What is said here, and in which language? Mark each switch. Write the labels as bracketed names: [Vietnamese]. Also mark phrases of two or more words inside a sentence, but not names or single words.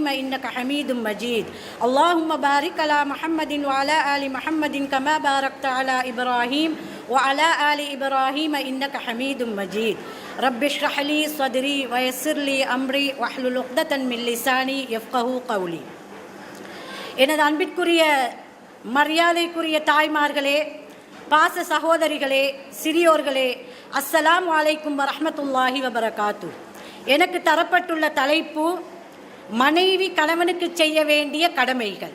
[Arabic] إنك حميد مجيد اللهم بارك على محمد وعلى آل محمد كما باركت على إبراهيم وعلى آل إبراهيم إنك حميد مجيد رب اشرح لي صدري ويسر لي أمري واحلل عقدة من لساني يفقهوا قولي [Tamil] எனது அன்பிற்குரிய மரியாதைக்குரிய தாய்மார்களே, பாச சகோதரிகளே, சிறியோர்களே, [Arabic] السلام عليكم ورحمة الله وبركاته. [Tamil] எனக்கு தரப்பட்டுள்ள தலைப்பு மனைவி கணவனுக்கு செய்ய வேண்டிய கடமைகள்.